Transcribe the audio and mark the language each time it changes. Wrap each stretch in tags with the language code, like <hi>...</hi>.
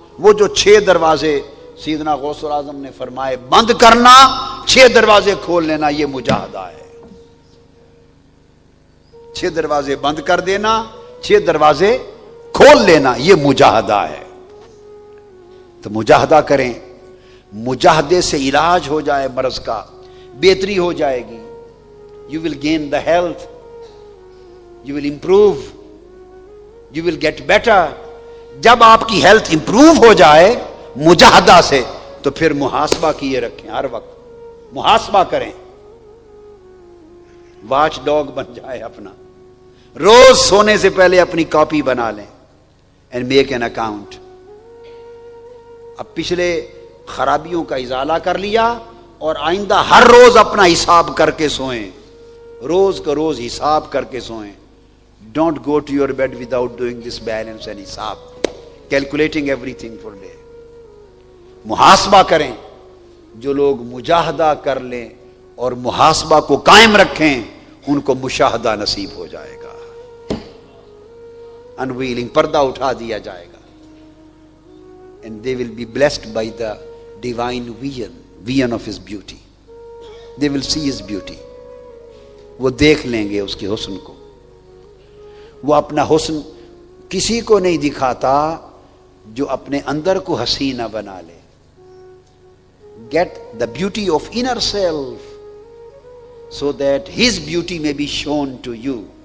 <ur>وہ جو 6 دروازے سیدنا غوث الاعظم نے فرمائے بند کرنا، 6 دروازے کھول لینا، یہ مجاہدہ ہے. 6 دروازے بند کر دینا، 6 دروازے کھول لینا، یہ مجاہدہ ہے. تو مجاہدہ کریں. مجاہدے سے علاج ہو جائے مرض کا، بہتری ہو جائے گی.</ur> <en>You will gain the health, you will improve, you will get better.</en> <ur>جب آپ کی ہیلتھ امپروو ہو جائے مجاہدہ سے، تو پھر محاسبہ کیے رکھیں. ہر وقت محاسبہ کریں. واچ ڈاگ بن جائے اپنا. روز سونے سے پہلے اپنی کاپی بنا لیں</ur> <en>And make an account.</en> <ur>اب پچھلے خرابیوں کا ازالہ کر لیا اور آئندہ ہر روز اپنا حساب کر کے سوئیں. روز کا روز حساب کر کے سوئیں.</ur> <en>Don't go to your bed without doing this balance and حساب، calculating everything for day.</en> <ur>محاسبہ کریں. جو لوگ مجاہدہ کر لیں اور محاسبہ کو قائم رکھیں ان کو مشاہدہ نصیب ہو جائے گا. انویلنگ پردہ اٹھا دیا جائے گا.</ur> <en>And they will be blessed by the divine vision of his beauty. They will see his beauty.</en> <ur>وہ دیکھ لیں گے اس کے حسن کو. وہ اپنا حسن کسی کو نہیں دکھاتا جو اپنے اندر کو حسینہ بنا لے.</ur> <en>Get the beauty of inner self so that his beauty may be shown to you.</en>